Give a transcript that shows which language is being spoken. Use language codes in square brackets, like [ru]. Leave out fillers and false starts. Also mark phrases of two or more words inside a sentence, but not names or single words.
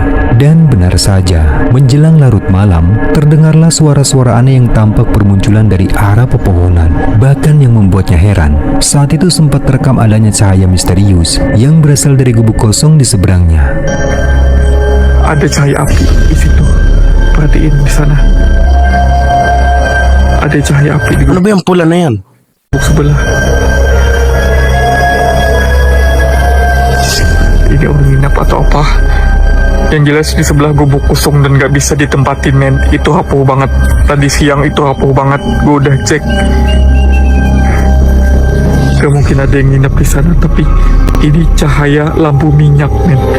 [id] Dan benar saja, menjelang larut malam, terdengarlah suara-suara aneh yang tampak bermunculan dari arah pepohonan. Bahkan yang membuatnya heran, saat itu sempat terekam adanya cahaya misterius yang berasal dari gubuk kosong di seberangnya. Ada cahaya api di situ. Perhatiin di sana. Ada cahaya api di [tl] Ano ba yung pula na yan? [id] gubuk sebelah. Ini orang nginap atau apa? Yang jelas di sebelah gubuk kosong dan gak bisa ditempatin, men. Itu hapuh banget. Tadi siang itu hapuh banget. Gue udah cek. Gak mungkin ada yang nginap di sana, tapi ini cahaya lampu minyak, men.